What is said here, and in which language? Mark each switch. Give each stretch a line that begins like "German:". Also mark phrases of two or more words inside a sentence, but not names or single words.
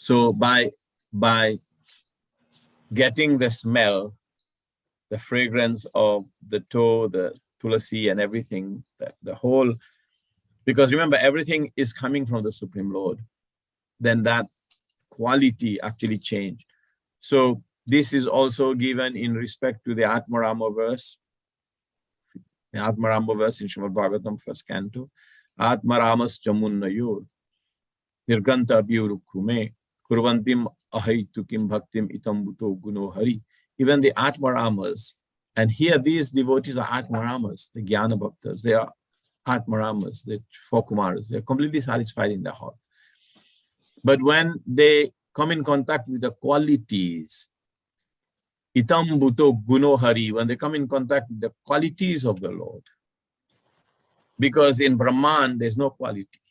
English: So by by getting the smell, the fragrance of the toe, the tulasi and everything, the whole, because remember, everything is coming from the Supreme Lord, then that quality actually changed. So this is also given in respect to the Atmarama verse. The Atmarama verse in Srimad Bhagavatam, first canto.
Sanskrit: Atmaramas Jamunnayor Nirganta Biurukume Kurvantim Ahitukim Bhaktim Itambuto Guno Hari.
English: Even the Atmaramas, and here these devotees are Atmaramas, the
Sanskrit: Jnana Bhaktas,
English: they are Atmaramas, the four Kumaras, they are completely satisfied in their heart. But when they come in contact with the qualities,
Sanskrit: Itam Bhuto Guno Hari,
English: when they come in contact with the qualities of the Lord, because in Brahman, there's no quality.